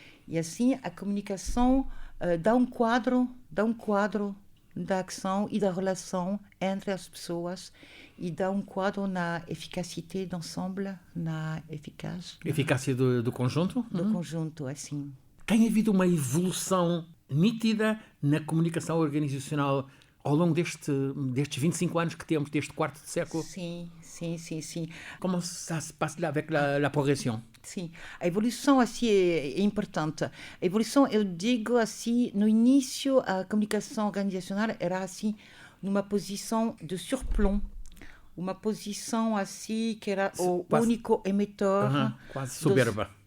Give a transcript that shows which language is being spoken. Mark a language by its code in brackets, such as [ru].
[pt] E assim a comunicação dá um quadro da ação e da relação entre as pessoas e dá um quadro na eficácia do ensemble, na Eficácia do conjunto? Do conjunto, assim. Tem havido uma evolução nítida na comunicação organizacional ao longo destes 25 anos que temos, deste quarto de século? Sim. [fr] Comment ça se passe là avec la progression? [pt] Sim, a evolução assim é importante. A evolução, eu digo assim, no início a comunicação organizacional era assim numa posição de surplomb, uma posição assim que era o único emetor. Quase soberba.